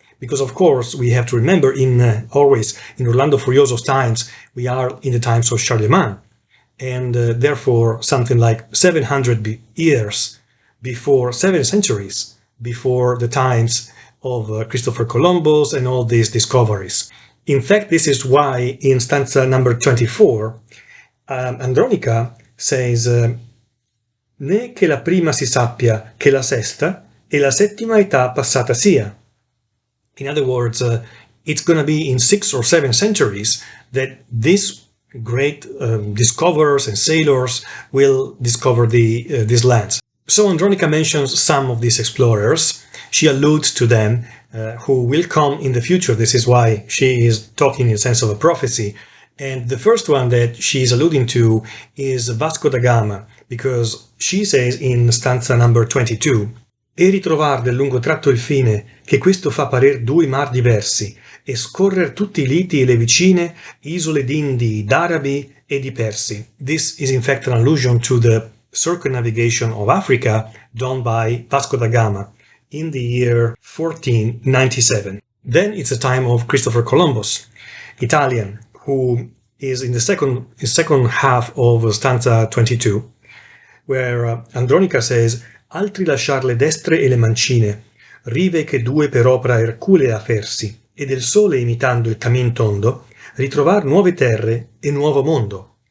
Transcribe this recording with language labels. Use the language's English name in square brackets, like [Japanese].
[English] Because of course we have to remember always in Orlando Furioso's times, we are in the times of Charlemagne, and therefore something like 700 years before, 7 centuries before the times of Christopher Columbus and all these discoveries. In fact, this is why in stanza number 24, Andronica says [Italian] né che la prima si sappia che la sesta e la settima età passata sia. [English] In other words, it's going to be in 6 or 7 centuries that these great discoverers and sailors will discover these lands. So Andronica mentions some of these explorers. She alludes to them who will come in the future. This is why she is talking in the sense of a prophecy. And the first one that she is alluding to is Vasco da Gama, because she says in stanza number 22, [Italian] e ritrovar del lungo tratto il fine, che questo fa parer due mar diversi, e scorrer tutti i liti e le vicine, isole d'Indi, d'Arabi e di Persi. [English] This is in fact an allusion to the circumnavigation of Africa done by Vasco da Gama in the year 1497. Then it's the time of Christopher Columbus, Italian, who is in the second half of stanza 22, where Andronica says, [Italian] altri lasciar le destre e le mancine, rive che due per opera erculea fersi, e del sole imitando il camin tondo, ritrovar nuove terre e nuovo mondo.